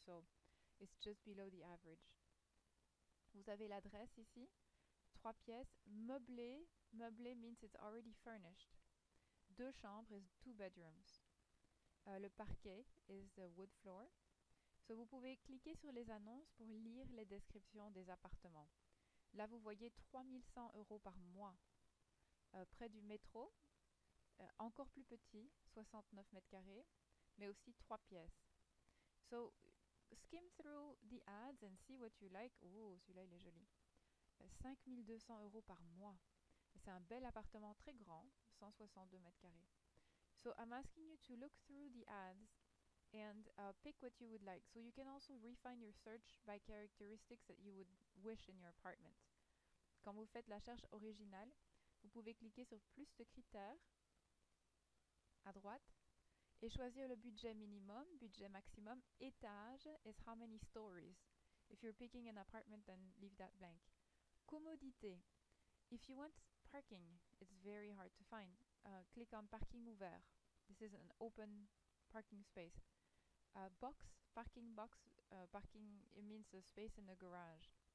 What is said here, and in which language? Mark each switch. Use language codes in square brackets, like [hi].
[en] So it's just below the average. [fr] Vous avez l'adresse ici. 3 pièces. Meublé. [en] Meublé means it's already furnished. 2 chambres is 2 bedrooms. Le parquet is the wood floor. [fr] So vous pouvez cliquer sur les annonces pour lire les descriptions des appartements. Là, vous voyez 3100 euros par mois. Près du métro, encore plus petit, 69 mètres carrés, mais aussi 3 pièces. [en] So, skim through the ads and see what you like. [fr] Oh, celui-là, il est joli. 5200 euros par mois. C'est un bel appartement très grand, 162 mètres carrés. [en] So, I'm asking you to look through the ads and pick what you would like. So you can also refine your search by characteristics that you would wish in your apartment. [fr] Quand vous faites la recherche originale, vous pouvez cliquer sur plus de critères à droite et choisir le budget minimum, budget maximum, étage [en] is how many stories. If you're picking an apartment, then leave that blank. Commodité. If you want parking, it's very hard to find. Click on parking ouvert. This is an open parking space. Parking box, parking, it means a space in the garage.